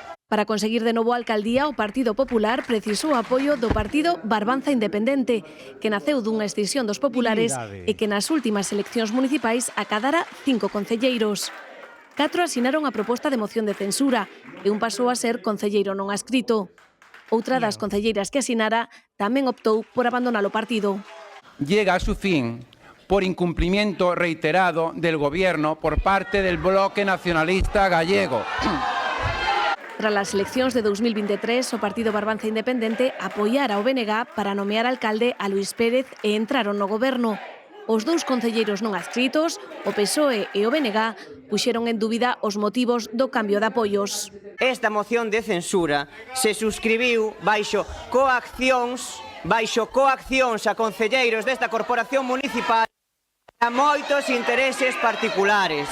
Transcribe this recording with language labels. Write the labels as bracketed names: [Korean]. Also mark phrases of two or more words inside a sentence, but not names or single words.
[Galician] Para conseguir de novo a alcaldía, o Partido Popular precisou o apoio do partido Barbanza Independente, que naceu dunha escisión dos populares e que nas últimas eleccións municipais acadara 5 concelleiros. 4 asinaron a proposta de moción de censura e un pasou a ser concelleiro non adscrito. Outra das concelleiras que asinara tamén optou por abandonar o partido. [Spanish] Llega a su fin por incumplimiento reiterado del gobierno por parte del bloque nacionalista gallego. [Galician] Tras as eleccións de 2023, o Partido Barbanza Independente apoiara o BNG para nomear alcalde a Luís Pérez e entraron no goberno. Os 2 concelleiros non adscritos, o PSOE e o BNG, puxeron en dúbida os motivos do cambio de apoios. Esta moción de censura se suscribiu baixo coaccións a concelleiros desta corporación municipal a moitos intereses particulares.